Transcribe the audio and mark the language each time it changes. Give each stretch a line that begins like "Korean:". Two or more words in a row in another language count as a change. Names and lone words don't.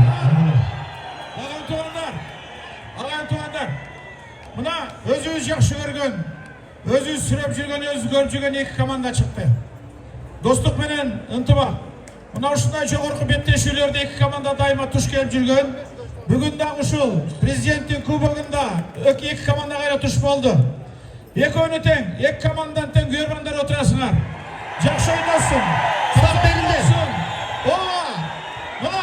Kazakh: Ағайын туғандар, мына өзіңіз жақсы көрген, өзіңіз сүреп жүрген, өзіңіз көріп жүрген екі команда шықты. Достық менен ынтымақ.
Kyrgyz: Мына ушундай жогорку беттешүүлөрдө эки команда дайыма туш келип жүргөн. Бүгүн дагы ушул президенттин кубогунда эки команда кайра туш болду. Экөөнү тең, эки командадан тең күйөрмандар отурасыңар. Жакшы ойносун. Старт берилди. Мына